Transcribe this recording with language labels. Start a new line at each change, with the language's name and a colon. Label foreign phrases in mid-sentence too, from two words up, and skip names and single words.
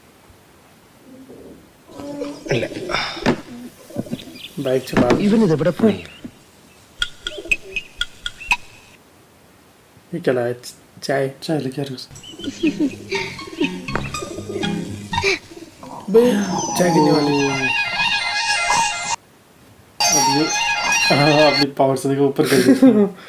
Hindi: बाइक चला
Malayalam: ഇവനിത് എവിടെ പോയി?
Hindi: ये चला है चाय। चाय लेके आ रही हूँ। अबे चाय गिरने वाली अब ये हाँ अपनी पावर से देखो ऊपर कर दिया।